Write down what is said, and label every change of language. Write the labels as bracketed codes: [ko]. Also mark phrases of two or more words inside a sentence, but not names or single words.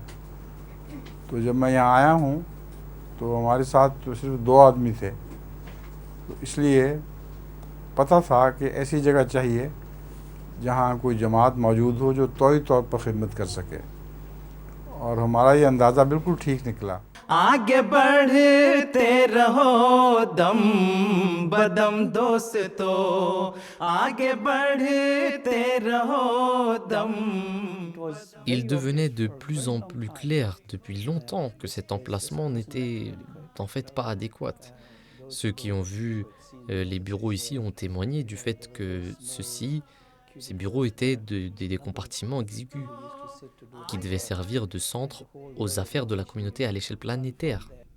[ur] تو جب میں یہاں آیا ہوں تو ہمارے ساتھ تو صرف 2 آدمی تھے، تو اس لیے پتا تھا کہ ایسی جگہ چاہیے جہاں کوئی جماعت موجود ہو جو تؤئی طور پر خدمت کر سکے، اور ہمارا یہ اندازہ بالکل ٹھیک نکلا. آگے بڑھتے رہو دم بدم دوستوں آگے بڑھتے رہو دم. [fr] Il devenait de plus en plus clair depuis longtemps que cet emplacement n'était en fait pas adéquat. Ceux qui ont vu les bureaux ici ont témoigné du fait que ces bureaux étaient des compartiments exigus qui devaient servir de centre aux affaires de la communauté à l'échelle planétaire.